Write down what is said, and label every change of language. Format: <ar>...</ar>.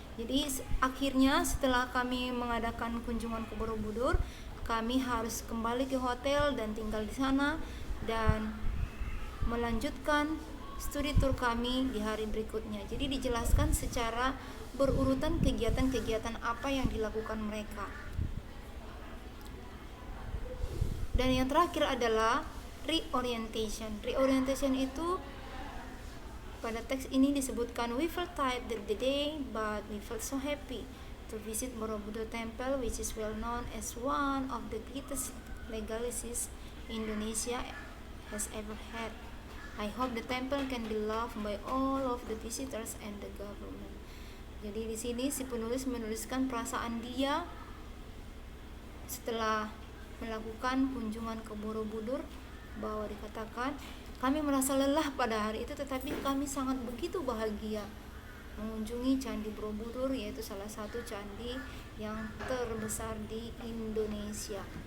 <id>Jadi akhirnya setelah kami mengadakan kunjungan ke Borobudur, kami harus kembali ke hotel dan tinggal di sana dan melanjutkan studi tour kami di hari berikutnya. Jadi dijelaskan secara berurutan kegiatan-kegiatan apa yang dilakukan mereka. Dan yang terakhir adalah reorientation.</id> <en>Reorientation</en> <id>itu pada teks ini disebutkan</id> <en>we felt tired the day but we felt so happy to visit Borobudur Temple, which is well known as one of the greatest legacies Indonesia has ever had. I hope the temple can be loved by all of the visitors and the government.</en> <id>Jadi di sini si penulis menuliskan perasaan dia setelah melakukan kunjungan ke Borobudur, bahwa dikatakan kami merasa lelah pada hari itu, tetapi kami sangat begitu bahagia mengunjungi Candi Borobudur, yaitu salah satu candi yang terbesar di Indonesia.</id>